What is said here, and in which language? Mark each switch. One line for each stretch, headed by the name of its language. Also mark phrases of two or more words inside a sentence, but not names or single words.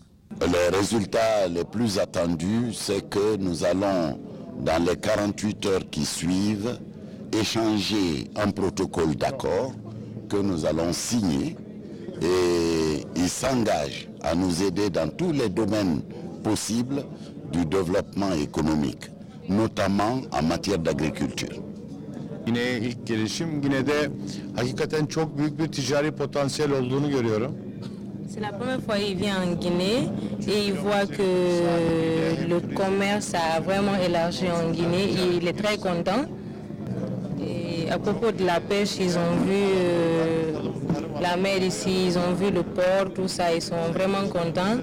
French: Les résultats les plus attendus, c'est que nous allons, dans les 48 heures qui suivent, échanger un protocole d'accord que nous allons signer et il s'engage à nous aider dans tous les domaines possibles du développement économique, notamment en matière d'agriculture.
Turkish: Guine'ye ilk gelişim, Guine'de hakikaten çok büyük bir ticari potansiyel olduğunu görüyorum.
French: C'est la première fois qu'il vient en Guinée et il voit que le commerce a vraiment élargi en Guinée et il est très content. Et à propos de la pêche, ils ont vu la mer ici, ils ont vu le port, tout ça, ils sont vraiment contents.